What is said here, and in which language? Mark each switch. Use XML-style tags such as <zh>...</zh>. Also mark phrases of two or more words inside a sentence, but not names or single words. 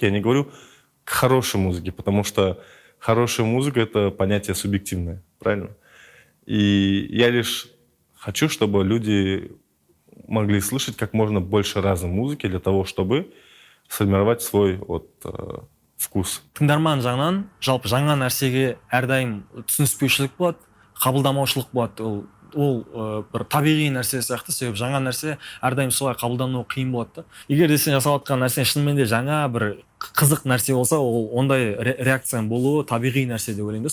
<ru>Я не говорю к хорошей музыке, потому что хорошая музыка — это понятие субъективное, правильно? И я лишь хочу, чтобы люди могли слышать как можно больше разной музыки для того, чтобы сформировать свой вкус.</ru> <kk>Тыңдарман жағынан жалпы жаңа нәрсеге әрдайым түсініспеушілік болады. қабылдамаушылық болады. Ол бір табиғи нәрсе сияқты, себебі жаңа нәрсе әрдайым солай қабылдану қиын болады да. Егер де сен жасап жатқан нәрсе шынымен де жаңа бір қызық нәрсе болса, ол ондай реакцияның болуы табиғи нәрсе деп ойлаймын да.</kk>